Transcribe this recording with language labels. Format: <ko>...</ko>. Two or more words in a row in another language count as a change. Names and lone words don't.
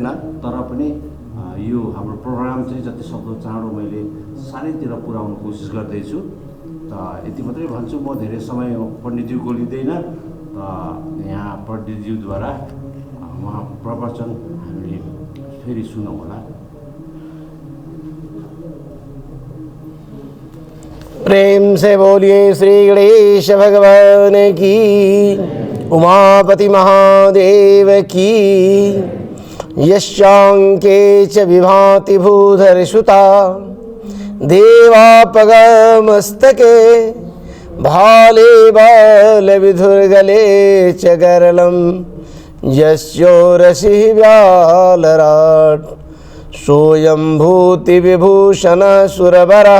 <ne>तर पनि यो हाम्रो प्रोग्राम चाहिँ जति सक्दो चाँडो मैले सानैतिर पुर्याउनु कोसिस गर्दैछु। यति मात्रै भन्छु, म धेरै समय पण्डितज्यूको लिँदैन। यहाँ पण्डितज्यूद्वारा उहाँ प्रवचन हामीले फेरि सुनौँ होला।</ne> <hi>प्रेम से बोलिए श्री गणेश भगवान की, उमापति महादेव की।</hi> <sa>यश्चांके च विभाति भूधर सुता, देवापगमस्तके भाले बाल विधुर्गले च गरलम। यस्योरसि व्यालराट सोऽयं विभूषण सुरवरः।</sa>